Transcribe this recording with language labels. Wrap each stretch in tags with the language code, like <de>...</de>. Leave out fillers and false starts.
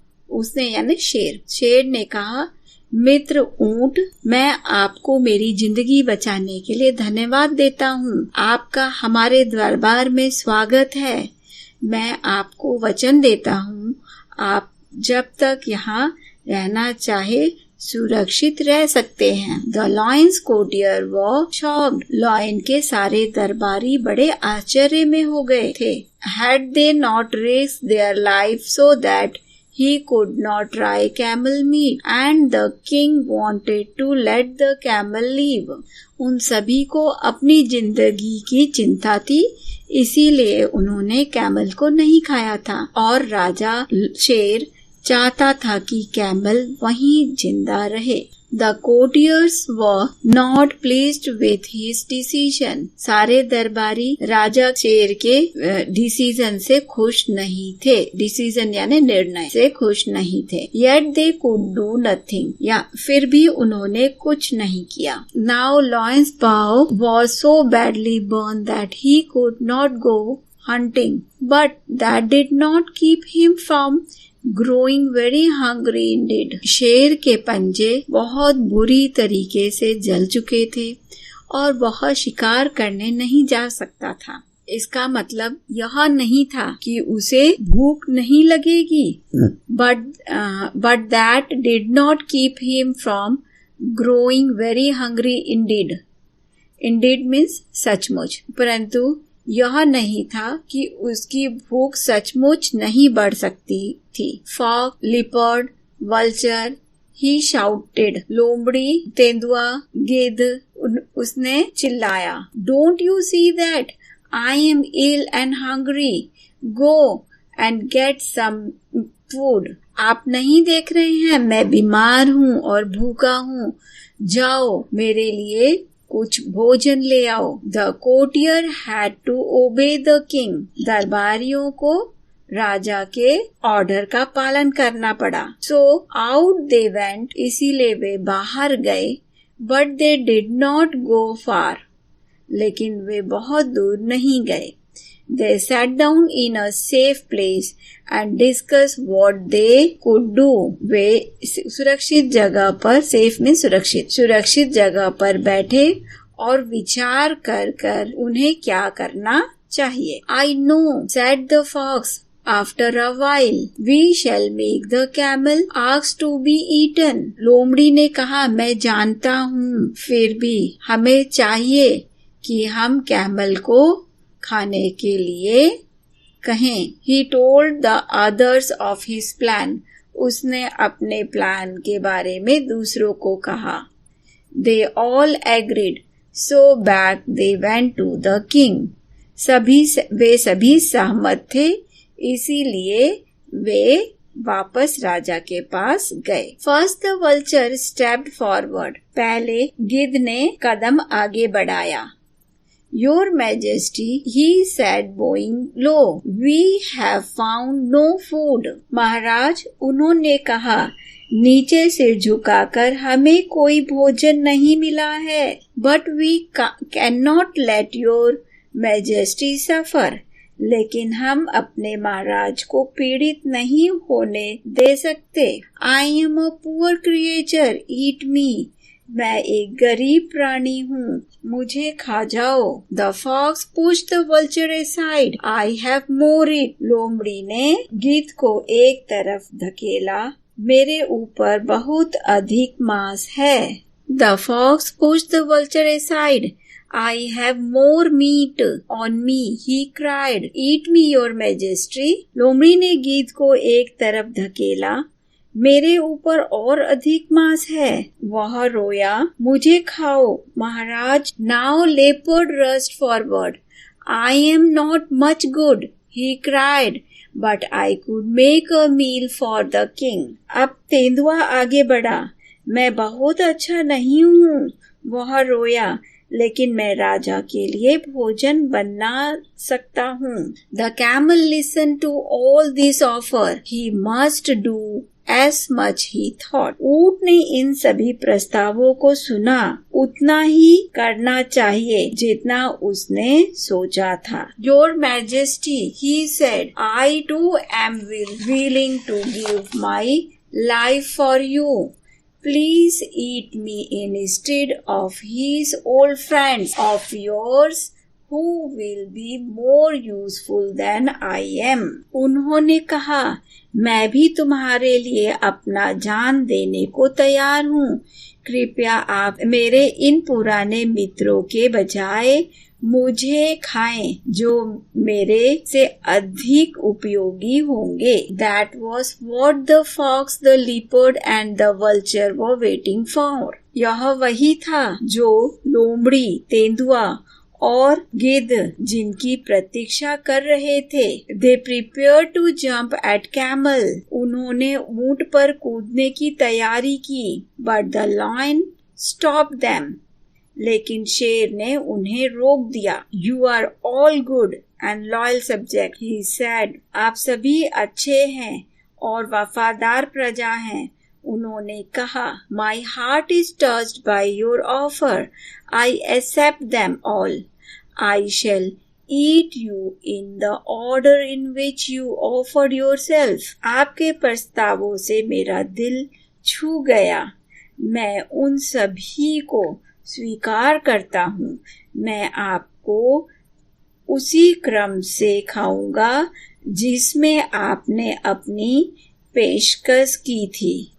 <hi>उसने यानी शेर ने कहा, मित्र ऊंट, मैं आपको मेरी जिंदगी बचाने के लिए धन्यवाद देता हूँ। आपका हमारे दरबार में स्वागत है। मैं आपको वचन देता हूँ, आप जब तक यहाँ रहना चाहे सुरक्षित रह सकते हैं।</hi> <en>The lion's courtier were shocked.</en> <hi>Lion के सारे दरबारी बड़े आश्चर्य में हो गए थे।</hi> <en>Had they not risked their life so that he could not try camel meat, and the king wanted to let the camel live.</en> <hi>उन सभी को अपनी जिंदगी की चिंता थी, इसीलिए उन्होंने कैमल को नहीं खाया था और राजा शेर चाहता था कि कैमल वहीं जिंदा रहे।</hi> <en>The courtiers were not pleased with his decision.</en> <hi>सारे दरबारी राजा शेर के डिसीजन से खुश नहीं थे। डिसीजन यानी निर्णय से खुश नहीं थे।</hi> <en>Yet they could do nothing.</en> <hi>या फिर भी उन्होंने कुछ नहीं किया।</hi> <en>Now Lion's paw was so badly burned that he could not go hunting. But that did not keep him from growing very hungry indeed.</en> <hi>शेर के पंजे बहुत बुरी तरीके से जल चुके थे और वह शिकार करने नहीं जा सकता था। इसका मतलब यह नहीं था कि उसे भूख नहीं लगेगी,</hi> <en>but that did not keep him from growing very hungry indeed. Indeed means</en> <hi>सचमुच, परंतु यह नहीं था कि उसकी भूख सचमुच नहीं बढ़ सकती थी।</hi> <en>Fox, leopard, vulture, he shouted.</en> <hi>लोमड़ी, तेंदुआ, गिद्ध, उसने चिल्लाया।</hi> <en>Don't you see that I am ill and hungry, go and get some food.</en> <hi>आप नहीं देख रहे हैं मैं बीमार हूँ और भूखा हूँ, जाओ मेरे लिए कुछ भोजन ले आओ।</hi> <en>The courtier had to obey the king.</en> <hi>दरबारियों को राजा के ऑर्डर का पालन करना पड़ा।</hi> <en>So out they went.</en> <hi>इसीलिए वे बाहर गए।</hi> <en>But they did not go far.</en> <hi>लेकिन वे बहुत दूर नहीं गए।</hi> <en>They sat down in a safe place and discussed what they could do.</en> <hi>वे सुरक्षित जगह पर, safe में सुरक्षित जगह पर बैठे और विचार कर उन्हें क्या करना चाहिए।</hi> <en>I know, said the fox. After a while, we shall make the camel ask to be eaten.</en> <hi>लोमड़ी ने कहा, मैं जानता हूँ, फिर भी हमें चाहिए कि हम कैमल को खाने के लिए कहें।</hi> <en>He told the others of his plan.</en> <hi>उसने अपने प्लान के बारे में दूसरों को कहा।</hi> <en>They all agreed. So back they went to the king.</en> <hi>वे सभी सहमत थे, इसीलिए वे वापस राजा के पास गए।</hi> <en>First the vulture stepped forward.</en> <hi>पहले गिद्ध ने कदम आगे बढ़ाया।</hi> <en>Your Majesty, he said bowing low, we have found no food.</en> <hi>महाराज, उन्होंने कहा, नीचे सिर झुकाकर हमें कोई भोजन नहीं मिला है।</hi> <en>But we cannot let your Majesty suffer.</en> <hi>लेकिन हम अपने महाराज को पीड़ित नहीं होने दे सकते।</hi> <en>I am a poor creature, eat me.</en> <hi>मैं एक गरीब प्राणी हूँ, मुझे खा जाओ।</hi> <en>The fox pushed the vulture aside. I have more it.</en> <hi>लोमड़ी ने गिद्ध को एक तरफ धकेला, मेरे ऊपर बहुत अधिक मांस है।</hi> <en>The fox pushed the vulture aside. I have more meat on me, he cried. Eat me, your majesty.</en> <hi>लोमड़ी ने गिद्ध को एक तरफ धकेला, मेरे ऊपर और अधिक मांस है। वह रोया, मुझे खाओ महाराज।</hi> <en>Now leopard rushed forward. I am not much good, he cried, but I could make a meal for the king.</en> <hi>अब तेंदुआ आगे बढ़ा, मैं बहुत अच्छा नहीं हूँ। वह रोया, लेकिन मैं राजा के लिए भोजन बना सकता हूँ।</hi> <en>The camel listened to all this offer. He must do as much he thought.</en> <hi>ऊंट ने इन सभी प्रस्तावों को सुना, उतना ही करना चाहिए जितना उसने सोचा था।</hi> <en>Your Majesty, he said, I too am willing to give my life for you. Please eat me instead of his old friends of yours who will be more useful than I am.</en> <hi>उन्होंने कहा, मैं भी तुम्हारे लिए अपना जान देने को तैयार हूँ। कृपया आप मेरे इन पुराने मित्रों के बजाय मुझे खाएं, जो मेरे से अधिक उपयोगी होंगे।</hi> <en>That was what the fox, the leopard and the vulture were waiting for.</en> <hi>यह वही था जो लोमड़ी, तेंदुआ और गिद्ध जिनकी प्रतीक्षा कर रहे थे।</hi> <en>They prepared to jump at camel.</en> <hi>उन्होंने ऊंट पर कूदने की तैयारी की।</hi> <en>But the lion stopped them.</en> <hi>लेकिन शेर ने उन्हें रोक दिया।</hi> <en>You are all good and loyal subject, he said.</en> <hi>आप सभी अच्छे हैं और वफादार प्रजा हैं। उन्होंने कहा,</hi> <en>My heart is touched by your offer. I accept them all. I shall eat you in the order in which you offered yourself.</en> <hi>आपके प्रस्तावों से मेरा दिल छू गया। मैं उन सभी को स्वीकार करता हूँ। मैं आपको उसी क्रम से खाऊंगा जिसमें आपने अपनी पेशकश की थी।</hi>